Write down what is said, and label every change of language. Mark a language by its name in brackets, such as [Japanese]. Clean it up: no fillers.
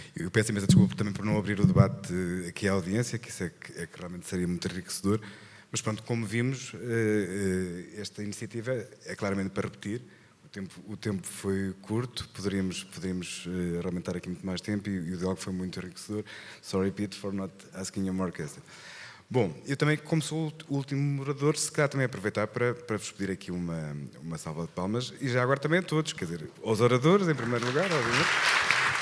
[Portuguese] Eu peço imensa desculpa também por não abrir o debate aqui à audiência, que isso é que realmente seria muito enriquecedor, mas pronto, como vimos, esta iniciativa é claramente para repetir. O tempo foi curto, poderíamos realmente estar aqui muito mais tempo e o diálogo foi muito enriquecedor. [English] Sorry, Pete, for not asking you more questions. [Portuguese] Bom, eu também, como sou o último moderador, se calhar também aproveitar para vos pedir aqui uma salva de palmas e já agora também a todos, quer dizer, aos oradores, em primeiro lugar, obviamente.